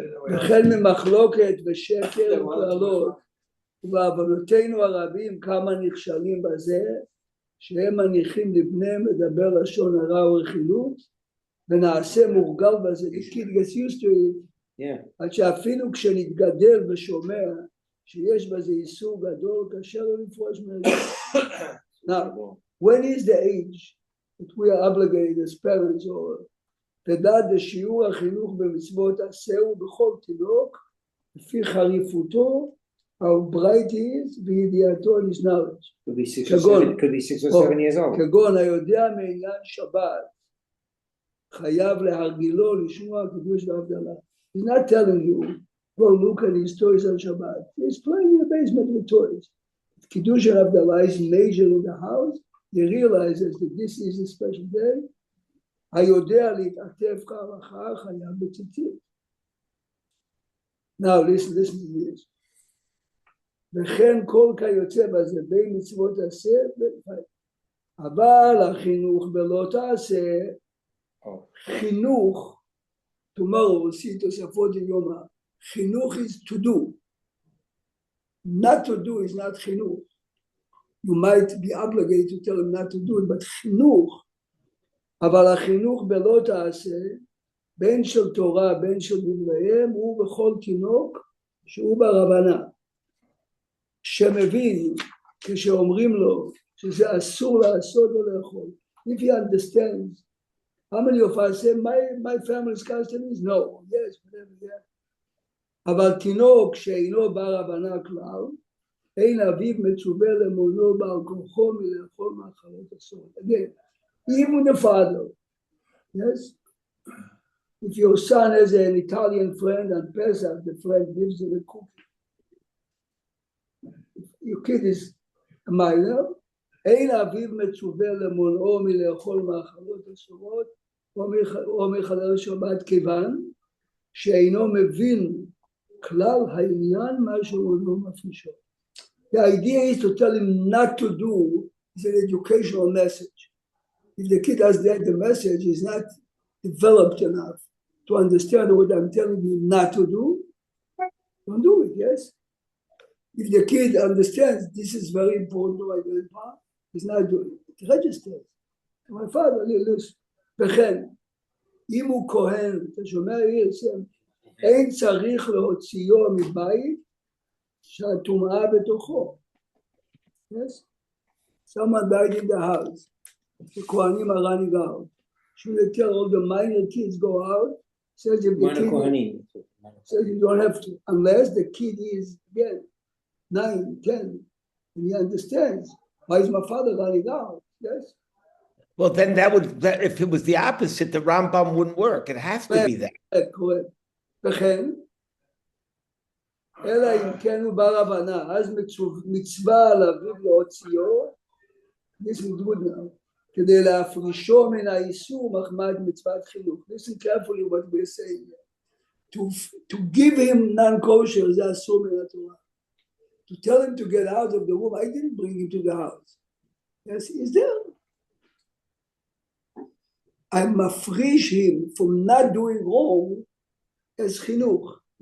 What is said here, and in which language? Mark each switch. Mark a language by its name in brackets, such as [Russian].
[Hebrew] וכן ממחלוקת ושקר וקללות, ובעוונותינו הרבים כמה נכשלים בזה, שהם מניחים לבניהם לדבר לשון הרע ורכילות, ונעשה מורגל בזה, [English] the kid gets used to it, [Hebrew] עד שאפילו כשנתגדל ושומע שיש בזה איסור גדול, קשה לו לפרוש מזה. [English] Now, when is the age that we are obligated as parents or [Hebrew] תדע דשיעור החינוך במצוות עשהו בכל תינוק, לפי חריפותו, [English] how bright he is, וידיעתו in his knowledge. Could be 6 or 7 years old. [Hebrew] כגון היודע מעניין שבת, חייב להרגילו לשמוע קידוש והבדלה. [English] He's not telling you, go look at his toys on Shabbat. He's playing in the basement with toys. If Kiddush and Havdalah is major in the house, he realizes that this is a special day. [Hebrew] היודע להתעטף כהלכה חייב בציצית. [English] Now listen to this. [Hebrew] וכן כל כיוצא בזה בין מצוות עשה, אבל החינוך בלא תעשה, חינוך, [English] tomorrow we'll see [Hebrew] תוספות יומא, חינוך [English] is to do. Not to do is not [Hebrew] חינוך. [English] you might be obligated to tell him not to do it, but [Hebrew] חינוך, אבל החינוך בלא תעשה, בין של תורה, בין של דבריהם, הוא בכל תינוק שהוא ברבנה. שמבין כשאומרים לו שזה אסור לעשות או לאכול. [English] If he understands, how many of us say, my family's custom is no, yes, whatever, yeah. [Hebrew] אבל תינוק שאינו ברבנה כלל, אין אביו מצווה למונו בעל כורחו מלאכול מאכלות אסורות. [English] Again, even the father, yes, if your son has an Italian friend and Pesach, the friend gives him a cookie. Your kid is a minor, [Hebrew] אין אביו מצווה למונעו מלאכול מאכלות אסורות או מחלל שבת כיוון שאינו מבין כלל העניין מה שאינו מפרישו. [English] The idea is to tell him not to do is an educational message. If the kid has that, the message is not developed enough to understand what I'm telling you not to do, don't do it, yes? If the kid understands this is very important to my grandpa, he's not doing it. It registers. My father, listen, [Hebrew] וכן, אם הוא כהן, אתה שומע, אין צריך להוציאו מבית שהטומאה בתוכו. [English] Yes? Someone died in the house. The Kohanim are running out. Should they tell all the minor kids go out? Says if the kid, says you don't have to, unless the kid is again 9, 10, and he understands. Why is my father running out? Yes. Well, then if it was the opposite, the Rambam wouldn't work. It has to be that. Correct. [Hebrew] וכן, אלא אם כן הוא בר הבנה, אז מצווה על אביו להוציאו, [English] this is good now, [Hebrew] כדי להפרישו מן האיסור מחמת מצוות חינוך. [English] Listen carefully what we're saying. To give him non-kosher [Hebrew] זה אסור מן התורה. [English] To tell him to get out of the womb, I didn't bring him to the house. Yes, he's there. I mafrish him from not doing wrong as chinuch.